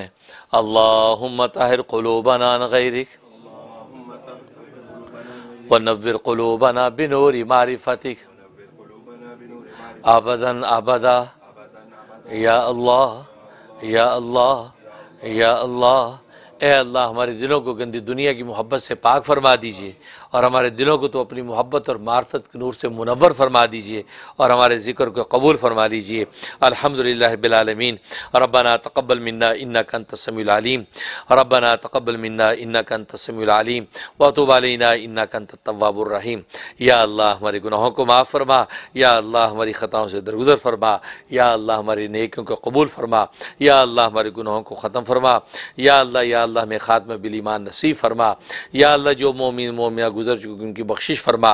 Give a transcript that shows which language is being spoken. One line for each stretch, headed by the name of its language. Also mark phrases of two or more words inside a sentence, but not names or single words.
Arabic: اللهم طهر قلوبنا عن غيرك و نور قلوبنا بنور معرفتك أبدا أبدا يا الله يا الله يا الله.
Hindi: ए अल्लाह, हमारे दिलों को गंदी दुनिया की मोहब्बत से पाक फरमा दीजिए और हमारे दिलों को तो अपनी मोहब्बत और मार्फत के नूर से मुनव्वर फरमा दीजिए और हमारे ज़िक्र को कबूल फरमा लीजिए।
Arabic: الحمدلله بالعالمين. ربنا تقبل منا إنك أنت السميع العليم. ربنا تقبل منا إنك أنت السميع العليم و تب علينا إنك أنت التواب الرحيم.
Hindi: या अल्लाह, हमारे गुनाहों को माफ़ फरमा। या अल्लाह, हमारी ख़ताओं से दरगुज़र फरमा। या अल्लाह, हमारी नेकियों को कबूल फरमा। या अल्लाह, हमारे गुनाहों को ख़त्म फरमा। या अल्लाह में ख़ात्मा बिल ईमान नसीब फरमा। या अल्लाह, जो मोमिन मोमिया गुज़र चुकी उनकी बख्शिश फरमा।